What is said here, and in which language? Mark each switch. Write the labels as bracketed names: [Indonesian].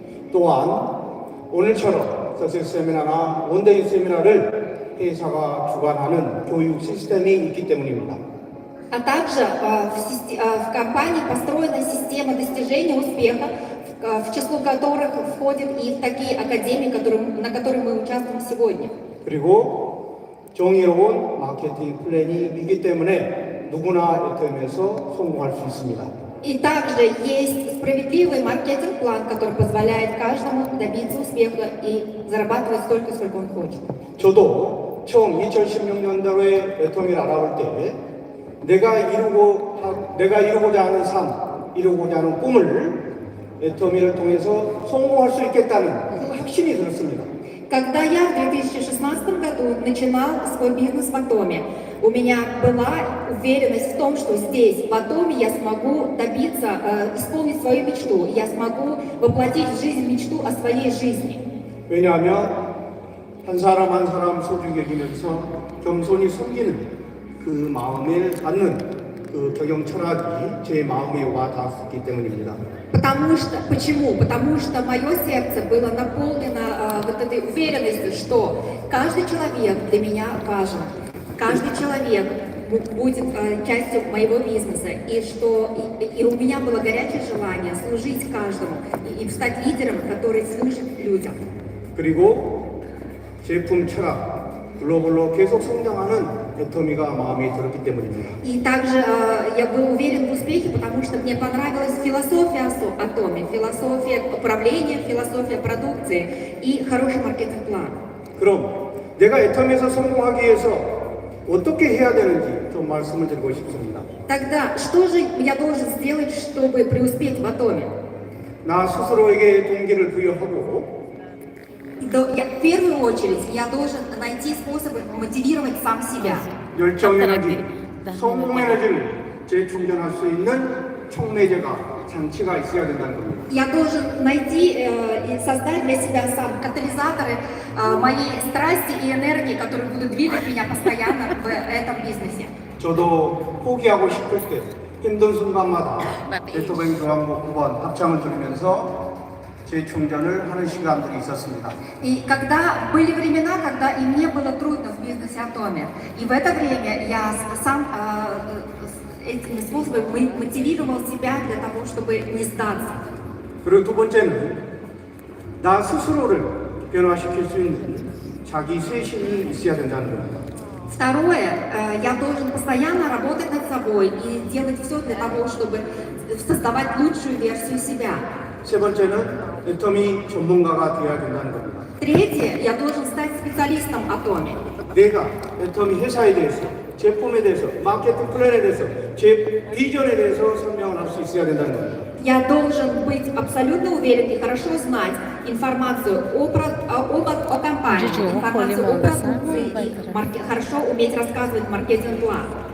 [Korean] 또한 오늘처럼 서세스 세미나나 원데이 세미나를 회사가 주관하는 교육 시스템이 있기 때문입니다. [Russian] А также в компании построена система достижения успеха, в число которых входят и такие академии, на которые мы участвуем сегодня. [Korean] 그리고 정의로운 마케팅 플랜이 있기 때문에 누구나 애터미에서 성공할 수 있습니다. [Russian] И также есть справедливый маркетинг-план, который позволяет каждому добиться успеха и зарабатывать столько, сколько он хочет. [Korean] 저도 처음 2016년도에 애터미를 알아볼 때 내가 이루고자 하는 삶, 이루고자 하는 꿈을 애터미를 통해서 성공할 수 있겠다는 확신이 들었습니다. [Russian] Когда я в 2016 году начинал свой бизнес в Атоме, у меня была уверенность в том, что здесь, в Атоме, я смогу добиться, исполнить свою мечту, я смогу воплотить в жизнь мечту о своей жизни. [Korean] 왜냐하면 한 사람 한 사람 소중히 여기면서 겸손히 섬기는 그 마음에 갖는 그 경영 철학이 제 마음에 와 닿았기 때문입니다. [Russian] Почему? Потому что мое сердце было наполнено вот этой уверенностью, что каждый человек для меня важен, каждый человек будет частью моего бизнеса, и у меня было горячее желание служить каждому и стать лидером, который служит людям. [Korean] 그리고 제품 철학 글로벌로 계속 성장하는 애터미가 마음에 들었기 때문입니다. [Russian] И также я был уверен в успехе, потому что мне понравилась философия Атоми, философия управления, философия продукции и хороший маркетинг-план. [Korean] 그럼 내가 애터미에서 성공하기 위해서 어떻게 해야 되는지 좀 말씀을 드리고 싶습니다. [Russian] Тогда что же я должен сделать, чтобы преуспеть в Атоме? [Korean] 나 스스로에게 동기를 부여하고 [Russian] В первую очередь я должен найти способы мотивировать сам себя. [Korean] 열정 에너지, 성공 에너지를 재충전할 수 있는 촉매제가 장치가 있어야 된다는 겁니다. [Russian] Я должен найти и создать для себя сам катализаторы моей страсти и энергии, которые будут двигать меня постоянно в этом бизнесе. [Korean] 저도 포기하고 싶을 때 힘든 순간마다 베토벤 교향곡 9번 합창을 들으면서 재충전을 하는 시간들이 있었습니다. [Russian] И когда были времена, когда и мне было трудно в бизнесе Атоми, и в это время я сам этими способами мотивировал себя для того, чтобы не сдаться. [Korean] 그리고 두 번째는 나 스스로를 변화시킬 수 있는 자기 쇄신이 있어야 된다는 겁니다. [Russian] Второе, я должен постоянно работать над собой и делать все для того, чтобы создавать лучшую версию себя. [Korean] 세 번째는 애터미 전문가가 되어야 된다는 겁니다. [Russian] Третье, я должен стать специалистом Atomy. [Korean] 내가 애터미 회사에 대해서, 제품에 대해서, 마케팅 플랜에 대해서, 제 비전에 대해서 설명을 할 수 있어야 된다는 겁니다. [Russian] Я должен быть абсолютно уверен и хорошо знать информацию о компании, информацию о продукции и хорошо уметь рассказывать маркетинг-план.